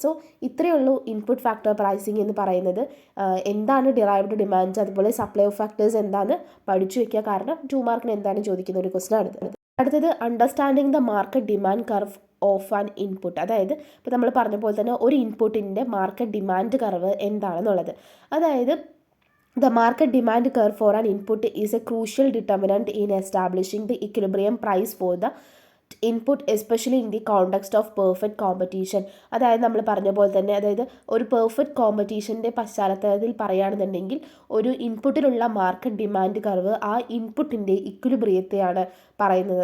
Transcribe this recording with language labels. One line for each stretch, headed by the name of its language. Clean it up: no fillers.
Malayalam: So ഇത്രയേ ഉള്ളൂ input factor pricing എന്ന് പറയുന്നത്. എന്താണ് ഡിറൈവ്ഡ് ഡിമാൻഡ്സ്, അതുപോലെ സപ്ലൈ ഓഫ് ഫാക്ടേഴ്സ് എന്താണെന്ന് പഠിച്ചു വയ്ക്കുക. കാരണം 2 മാർക്കിന് എന്താണ് ചോദിക്കുന്ന ഒരു ക്വസ്റ്റൻ ആണ്. അടുത്തത്
English: Understanding the market demand curve of an input.
Malayalam: അതായത് ഇപ്പോൾ നമ്മൾ പറഞ്ഞ പോലെ തന്നെ ഒരു ഇൻപുട്ടിൻ്റെ മാർക്കറ്റ് ഡിമാൻഡ് കർവ് എന്താണെന്നുള്ളത്.
English: അതായത് the market demand curve for an input is a crucial determinant in establishing the equilibrium price for the input, especially in the context of perfect competition.
Malayalam: അതായത് നമ്മൾ പറഞ്ഞ പോലെ തന്നെ, അതായത് ഒരു പെർഫെക്റ്റ് കോമ്പറ്റീഷൻ്റെ പശ്ചാത്തലത്തിൽ പറയുകയാണെന്നുണ്ടെങ്കിൽ ഒരു ഇൻപുട്ടിലുള്ള മാർക്കറ്റ് ഡിമാൻഡ് കർവ് ആ ഇൻപുട്ടിൻ്റെ ഇക്വിലിബ്രിയത്തെയാണ് പറയുന്നത്.